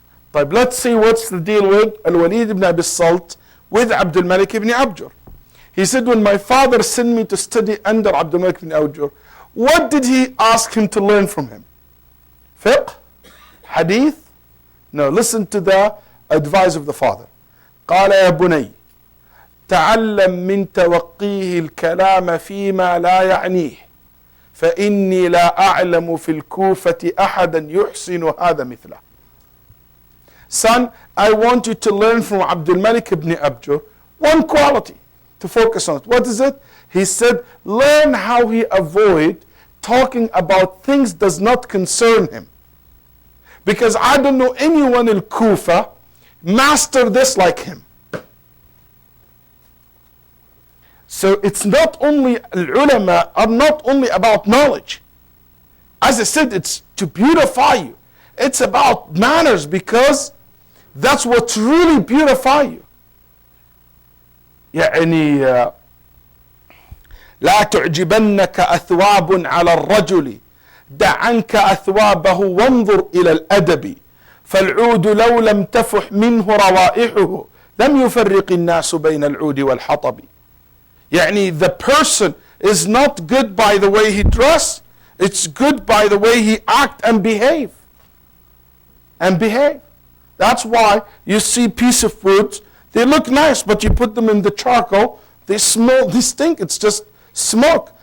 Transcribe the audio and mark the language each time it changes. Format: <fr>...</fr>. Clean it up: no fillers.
<en>But let's see what's the deal with Al-Waleed ibn Abi Salt with Abdul Malik ibn Abjur. He said, when my father sent me to study under Abdul Malik ibn Abjur, what did he ask him to learn from him? Fiqh? Hadeeth? No, listen to the advice of the father.</en> <ar>قال يا بني تعلم من توقيه الكلام فيما لا يعنيه فإني لا أعلم في الكوفة أحدا يحسن هذا مثله.</ar> <en>Son, I want you to learn from Abdul Malik ibn Abjur one quality to focus on. What is it? He said, learn how he avoid talking about things does not concern him. Because I don't know anyone in Kufa master this like him. So it's not only ulama are not only about knowledge. As I said, it's to beautify you. It's about manners because that's what really beautify you.</en> <ar>يعني لا تعجبنك أثواب على الرجل دع عنك أثوابه وانظر إلى الأدب فالعود لو لم تفح منه روائحه لم يفرق الناس بين العود والحطب.</ar> <en>يعني the person is not good by the way he dress, it's good by the way he act and behave. That's why you see piece of wood, they look nice, but you put them in the charcoal, they smell, they stink, it's just smoke.</en>